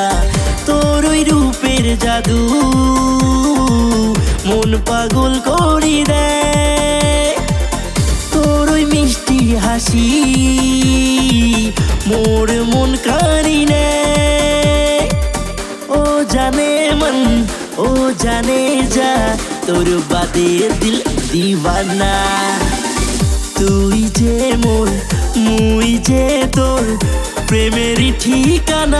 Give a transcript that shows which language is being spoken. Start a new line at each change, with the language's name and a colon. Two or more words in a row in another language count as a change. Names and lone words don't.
Bangla: তোর ওই রূপের জাদু মন পাগল করে দেয়। তোর ওই মিষ্টি হাসি মোর মন কাড়ি নেয়।
Hindi: ओ जाने मन ओ जाने जा
Bangla: তোর বাদে
Hindi: दिल दीवाना।
Bangla: তুই যে মোর মুই যে তোর প্রেমেরই ঠিকানা।